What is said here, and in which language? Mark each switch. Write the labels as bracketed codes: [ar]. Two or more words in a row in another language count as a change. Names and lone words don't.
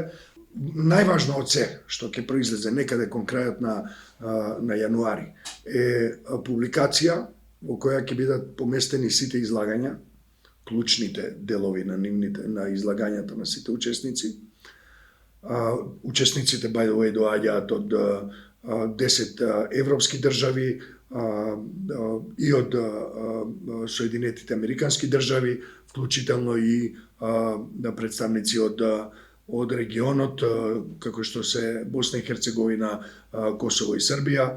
[mk] Најважно од се што ќе произлезе некаде кон крајот на јануари е публикација во која ќе бидат поместени сите излагања, клучните делови на излагањата на сите учесници. Учесниците, [en] by the way, [mk] доаѓаат од 10 европски држави и од Соединетите Американски држави, вклучително и представници од регионот, како што се Босна и Херцеговина, Косово и Србија.